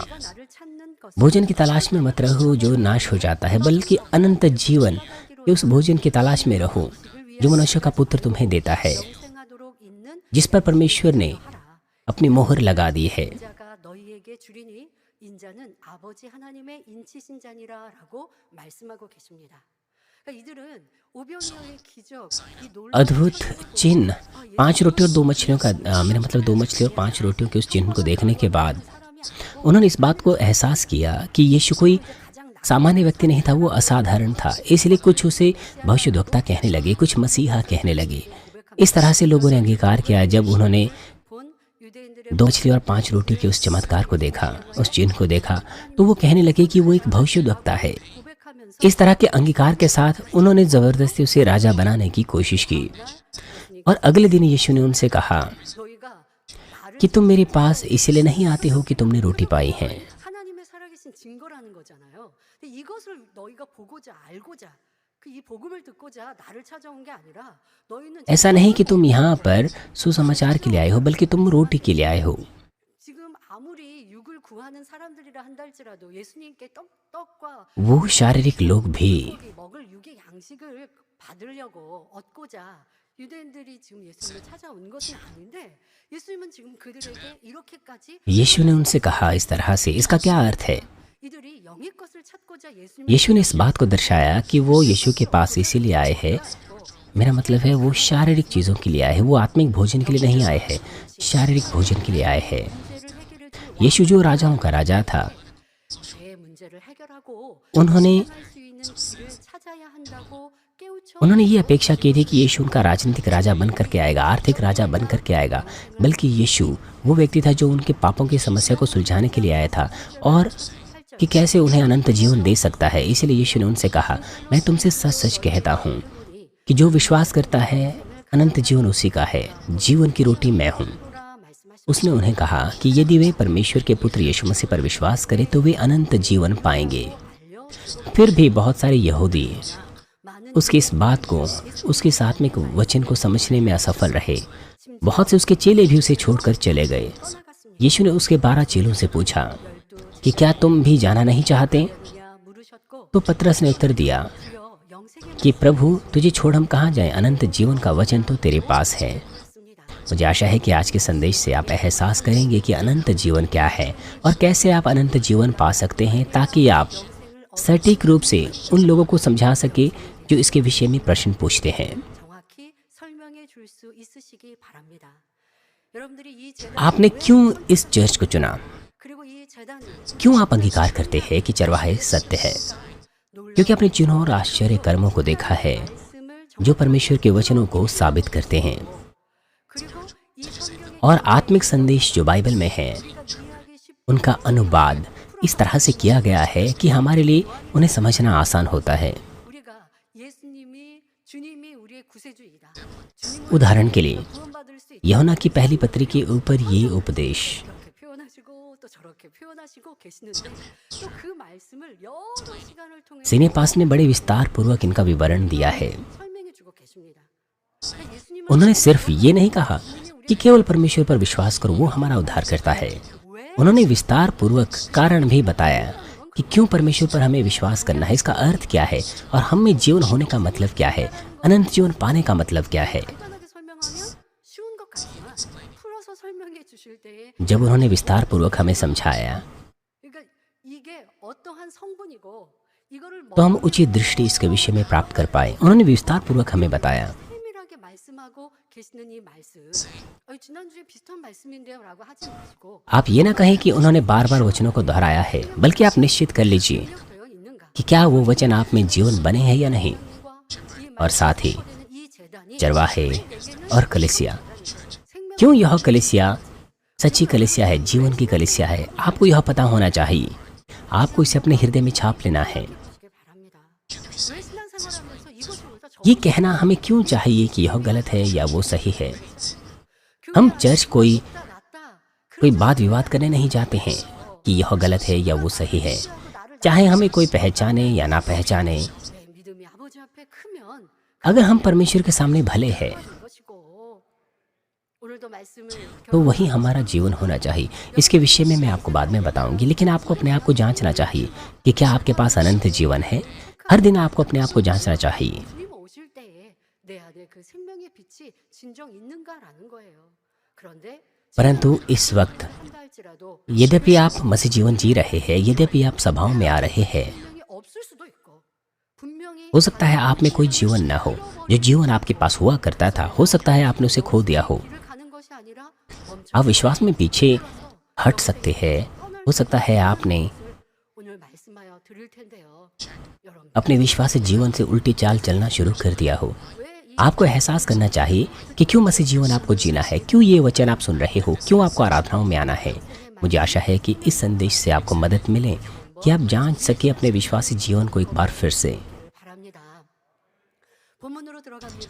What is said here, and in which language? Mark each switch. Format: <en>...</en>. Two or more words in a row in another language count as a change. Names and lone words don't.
<hi>भोजन की तलाश में मत रहो जो नाश हो जाता है, बल्कि अनंत जीवन के उस भोजन की तलाश में रहो जो मनुष्य का पुत्र तुम्हें देता है, जिस पर परमेश्वर ने अपनी मोहर लगा दी है।</hi> <ko>인자는 아버지 하나님의 인치신자니라라고 말씀하고 계십니다. 그러니까 이들은 오병이어의 기적, 이 놀라운</ko> <hi>अद्भुत</hi> <ko>기적을</ko> <hi>चिन्ह,</hi> <ko>보고</ko> <hi>5 रोटी और 2</hi> <ko>예수님이</ko> <hi>मछलियों का मेरा मतलब 2 मछली और 5 रोटियों के उस चिन्ह को देखने के बाद</hi> <ko>사람이</ko> <hi>उन्होंने इस बात को एहसास किया कि यीशु कोई</hi> <ko>가장</ko> <hi>सामान्य व्यक्ति नहीं था, वो असाधारण था। इसलिए कुछ उसे भविष्यद्वक्ता कहने लगे, कुछ मसीहा कहने लगे। इस तरह से लोगों ने अंगीकार किया जब उन्होंने</hi> <ko>본 유대인들의</ko> <hi>2 मछली और 5 रोटी के उस चमत्कार को देखा, उस चिन्ह को देखा, तो वो कहने लगे कि वो एक भविष्यद्वक्ता है।</hi> <ko>고백하면서</ko> <hi>इस तरह के अंगीकार के साथ उन्होंने ज़बरदस्ती उसे राजा बनाने की कोशिश की। और अगले दिन यीशु ने उनसे कहा</hi> <ko>너희가 나를</ko> <hi>कि तुम मेरे पास इसलिए नहीं आते हो कि तुमने रोटी पाई है।</hi> <ko>하나님의 살아계신 증거라는 거잖아요. 근데 이것을 너희가 보고자 알고자 그 이 복음을 듣고자 나를 찾아온 게 아니라 너희는</ko> <hi>ऐसा नहीं कि तुम यहाँ पर सुसमाचार के लिए आए हो, बल्कि तुम रोटी के लिए आए हो।</hi> <ko>지금 아무리 육을 구하는 사람들이라 한다 할지라도 예수님께 떡과</ko> <hi>वो शारीरिक लोग भी</hi> <ko>고기 먹을 육의 양식을 받으려고 얻고자 유대인들이 지금 예수님을 찾아온 것은 아닌데 예수님은 지금 그들에게 이렇게까지</ko> <hi>यीशु ने उनसे कहा इस तरह से, इसका क्या अर्थ है?</hi> <ko>이들이 영의 것을 찾고자 예수님을</ko> <hi>यीशु ने इस बात को दर्शाया कि वो यीशु के पास इसीलिए आए हैं, मेरा मतलब है वो शारीरिक चीज़ों के लिए आए हैं, वो आत्मिक भोजन के लिए नहीं आए हैं, शारीरिक भोजन के लिए आए हैं।</hi> <ko>문제를 해결해 준</ko> <hi>यीशु जो राजाओं का राजा था,</hi> <ko>죄의 문제를 해결하고</ko> <hi>उन्होंने</hi> <ko>할 수 있는 길을 찾아야 한다고 깨우쳐</ko> <hi>उन्होंने ये अपेक्षा की थी कि यीशु उनका राजनीतिक राजा बन करके आएगा, आर्थिक राजा बन करके आएगा, बल्कि यीशु वो व्यक्ति था जो उनके पापों की समस्या को सुलझाने के लिए आया था और कि कैसे उन्हें अनंत जीवन दे सकता है। इसलिए यीशु ने उनसे कहा, मैं तुमसे सच सच कहता हूँ कि जो विश्वास करता है अनंत जीवन उसी का है, जीवन की रोटी मैं हूँ।</hi> <ko>라 말씀하신</ko> <hi>उसने उन्हें कहा कि यदि वे परमेश्वर के पुत्र यीशु मसीह पर विश्वास करें तो वे अनंत जीवन पाएंगे।</hi> <ko>알려</ko> <hi>फिर भी बहुत सारे यहूदी</hi> <ko>많은</ko> <hi>उसकी इस बात को, उसके इस आत्मिक वचन को समझने में असफल रहे। बहुत से उसके चेले भी उसे छोड़कर चले गए।</hi> <ko>떠나갔습니다.</ko> <hi>यीशु ने उसके 12 चेलों से पूछा कि क्या तुम भी जाना नहीं चाहते?</hi> <ko>냐 물으셨고</ko> <hi>तो पतरस ने उत्तर दिया</hi> <ko>주여 영생의</ko> <hi>कि प्रभु तुझे छोड़ हम कहाँ जाएं, अनंत जीवन का वचन तो तेरे पास है।</hi> <ko>말씀입니다.</ko> <hi>मुझे आशा है कि आज के संदेश से आप एहसास करेंगे कि अनंत जीवन क्या है और कैसे आप अनंत जीवन पा सकते हैं, ताकि आप सटीक रूप से उन लोगों को समझा सके जो इसके विषय में प्रश्न पूछते हैं।</hi> <ko>정확히 설명해 줄 수 있으시기 바랍니다. 여러분들이 이 재단</ko> <hi>आपने क्यों इस चर्च को चुना?</hi> <ko>그리고 이 재단이</ko> <hi>क्यों आप अंगीकार करते हैं कि चरवाहे सत्य है? क्योंकि आपने चिन्हों और आश्चर्य कर्मों को देखा है</hi> <ko>말씀을</ko> <hi>जो परमेश्वर के वचनों को साबित करते हैं।</hi> <ko>그리고 이 성경의</ko> <hi>और आत्मिक संदेश जो बाइबल में है</hi> <ko>우리가 이해하기 쉽</ko> <hi>उनका अनुवाद इस तरह से किया गया है कि हमारे लिए उन्हें समझना आसान होता है।</hi> <ko>우리가 주님이 우리의 구세주이다.</ko> <hi>उदाहरण के लिए</hi> <ko>구원받을 수 있다.</ko> <hi>यूहन्ना की पहली पत्री के ऊपर ये उपदेश</hi> <ko>이렇게 표현하시고 또 저렇게 표현하시고 계시는데 또 그 말씀을 여러 시간을 통해</ko> <hi>सिनेपास ने बड़े विस्तार पूर्वक इनका विवरण दिया है।</hi> <ko>설명해 주고 계십니다. 그러니까 예수님은</ko> <hi>उन्होंने सिर्फ ये नहीं कहा कि केवल परमेश्वर पर विश्वास करो, वो हमारा उद्धार करता है। उन्होंने विस्तार पूर्वक कारण भी बताया कि क्यों परमेश्वर पर हमें विश्वास करना है, इसका अर्थ क्या है और हम में जीवन होने का मतलब क्या है, अनंत जीवन पाने का मतलब क्या है।</hi> <ko>간단하게 설명하면 쉬운 것 같지만 풀어서 설명해 주실 때에</ko> <hi>जब उन्होंने विस्तार पूर्वक हमें समझाया</hi> <ko>그러니까 이게 어떠한 성분이고 이거를</ko> <hi>तो हम उचित दृष्टि इसके विषय में प्राप्त कर पाए। उन्होंने विस्तार पूर्वक हमें बताया।</hi> <ko>세밀하게 말씀하고 계시는 이 말씀 지난주에 비슷한 말씀인데요 라고 하지 마시고</ko> <hi>आप ये ना कहें कि उन्होंने बार बार वचनों को दोहराया है, बल्कि आप निश्चित कर लीजिए</hi> <ko>되어 있는가</ko> <hi>कि क्या वो वचन आप में जीवन बने हैं या नहीं।</hi> <ko>이</ko> <hi>और साथ ही</hi> <ko>이 재단이</ko> <hi>चरवाहे</hi> <ko>내게는</ko> <hi>और कलिसिया,</hi> <ko>생명</ko> <hi>क्यों यह कलिसिया सच्ची कलिसिया है, जीवन की कलिसिया है, आपको यह पता होना चाहिए। आपको इसे अपने हृदय में छाप लेना है।</hi> <ko>주시길 바랍니다. 왜 신앙생활하면서 이것이 옳다</ko> <hi>ये कहना हमें क्यों चाहिए कि यह गलत है या वो सही है। हम चर्च कोई वाद विवाद करने नहीं जाते हैं कि यह गलत है या वो सही है, चाहे हमें कोई पहचाने या ना पहचाने।</hi> <ko>내 믿음이 아버지 앞에 크면</ko> <hi>अगर हम परमेश्वर के सामने भले हैं</hi> <ko>것이고 오늘도 말씀을</ko> <hi>तो वही हमारा जीवन होना चाहिए। इसके विषय में मैं आपको बाद में बताऊंगी, लेकिन आपको अपने आप को जांचना चाहिए कि क्या आपके पास अनंत जीवन है। हर दिन आपको अपने आप को जांचना चाहिए।</hi> <ko>주님 오실 때에 내 안에 그 생명의 빛이 진정 있는가라는 거예요. 그런데</ko> <hi>परंतु इस वक्त</hi> <ko>한다 할지라도 역사도</ko> <hi>यद्यपि आप मसीह जीवन जी रहे हैं, यद्यपि आप सभाओं में आ रहे हैं,</hi> <ko>분명히 없을 수도 있고 분명히</ko> <hi>हो सकता है आप में कोई जीवन न हो। जो जीवन आपके पास हुआ करता था, हो सकता है आपने उसे खो दिया हो।</hi> <ko>길을 가는 것이 아니라</ko> <hi>आप विश्वास में पीछे हट सकते हैं। हो सकता है आपने</hi> <ko>오늘 말씀하여 드릴 텐데요. 여러분</ko> <hi>अपने विश्वासी जीवन से उल्टी चाल चलना शुरू कर दिया हो।</hi> <ko>왜 이</ko> <hi>आपको एहसास करना चाहिए कि क्यों मसीह जीवन आपको जीना है, क्यों ये वचन आप सुन रहे हो, क्यों आपको आराधनाओं में आना है। मुझे आशा है कि इस संदेश से आपको मदद मिले कि आप जांच सके अपने विश्वासी जीवन को एक बार फिर से।</hi> <ko>바랍니다. 본문으로 들어갑니다.</ko>